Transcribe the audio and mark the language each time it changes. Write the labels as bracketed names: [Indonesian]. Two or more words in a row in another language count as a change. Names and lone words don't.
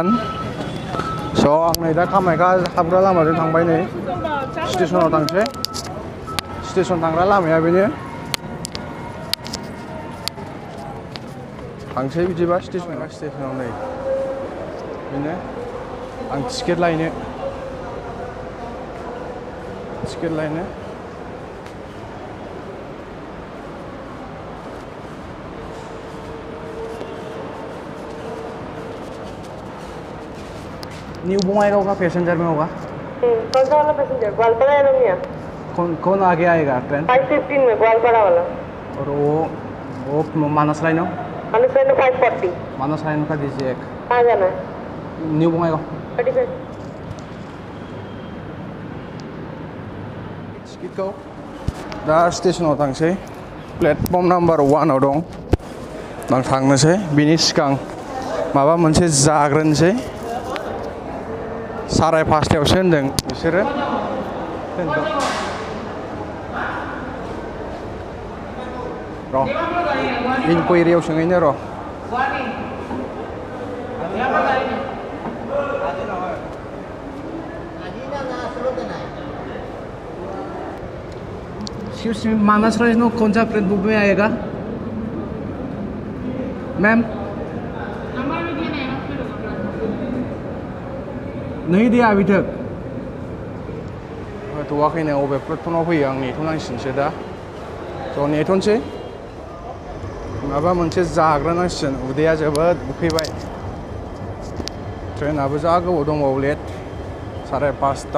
[Bodo] स' आं नै दा कामाख्या हाबग्रा लामाजों थांबाय, नै स्टेसनाव थांसै। स्टेसन थांग्रा लामाया बेनो। थांसै बिदिबा स्टेसनाव नै बेनो। आं टिकेट लायनो [Hindi] न्यू बङाइगांव का पैसेंजर में होगा। कौन सा वाला पैसेंजर? ग्वालपाड़ा या रंगिया? कौन आगे आएगा ट्रेन? 5:15 में ग्वालपाड़ा वाला। और वो मानस लाइन 5:40। मानस लाइन का दीजिए एक। कहाँ जाना है? न्यू बङाइगांव। 35। [Bodo] टिकेटखौ दा स्टेसनाव थांसै। प्लेटफर्म नाम्बार 1आव दं। आं थांनोसै। बिनि सिगां माबा मोनसे जाग्रोनोसै। 5:30टायावसो होनदों बिसोरो। र' इनकुवेरियाव सोंहैनो र'। [Hindi] मानस राइनो कौन सा ट्रेन बुक में आएगा मैम? नहीं दिया अभी तक। [Bodo] होथ'वाखैनो, अबे प्लेटफर्माव फैयो आं नेथ'नांसिगोनसो दा। स' नेथ'नोसै, माबा मोनसे जाग्रोनांसिगोन। उदैया जोबोद उखैबाय। ट्रेनाबो जा गोबाव दंबावो, लेट 5:30।